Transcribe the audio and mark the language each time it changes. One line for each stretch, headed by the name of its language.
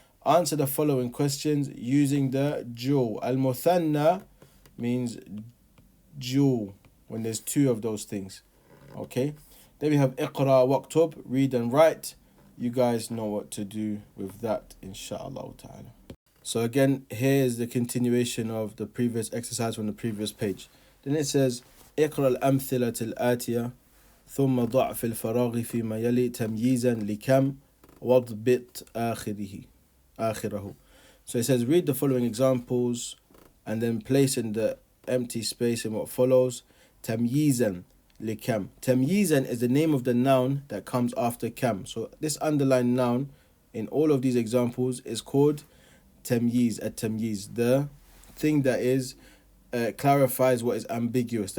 English: Answer the following questions using the jewel. Al-muthanna means jewel, when there's two of those things. Okay, then we have
Arabic: اقرأ واكتب,
English: read and write. You guys know what to do with that, inshallah ta'ala. So again, here is the continuation of the previous exercise from the previous page.
Arabic: Then it says, اقرأ الأمثلة الآتية ثم ضع في الفراغ فيما يلي تمييزا لكم واضبط آخره.
English: So it says, read the following examples and then place in the empty space in what follows
Arabic: تمييزا لكم.
English: Tamyizan is the name of the noun that comes after kam. So this underlined noun in all of these examples is called tamyiz, at-tamyiz, the thing that is clarifies what is ambiguous.